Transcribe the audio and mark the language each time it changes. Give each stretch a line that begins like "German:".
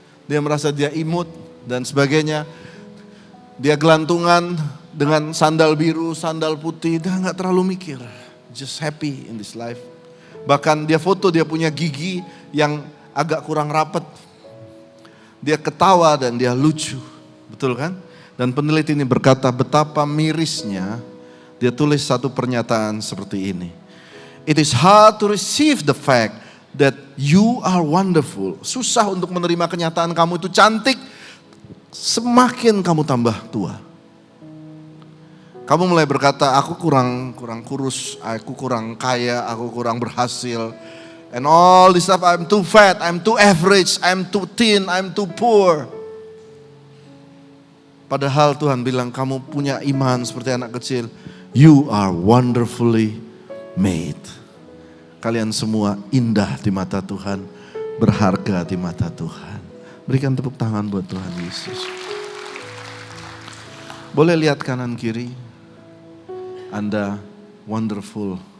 Indonesian: Dia merasa dia imut dan sebagainya. Dia gelantungan dengan sandal biru, sandal putih. Dia nggak terlalu mikir.
English: Just happy in this life.
Indonesian: Bahkan dia foto, dia punya gigi yang agak kurang rapat. Dia ketawa dan dia lucu. Betul kan? Dan peneliti ini berkata betapa mirisnya. Dia tulis satu pernyataan seperti ini.
English: It is hard to receive the fact that you are wonderful.
Indonesian: Susah untuk menerima kenyataan kamu itu cantik. Semakin kamu tambah tua. Kamu mulai berkata, aku kurang kurus, aku kurang kaya, aku kurang berhasil.
English: And all this stuff, I'm too fat, I'm too average, I'm too thin, I'm too poor.
Indonesian: Padahal Tuhan bilang kamu punya iman seperti anak kecil.
English: You are wonderfully made.
Indonesian: Kalian semua indah di mata Tuhan, berharga di mata Tuhan. Berikan tepuk tangan buat Tuhan Yesus. Boleh lihat kanan kiri. Anda wonderful.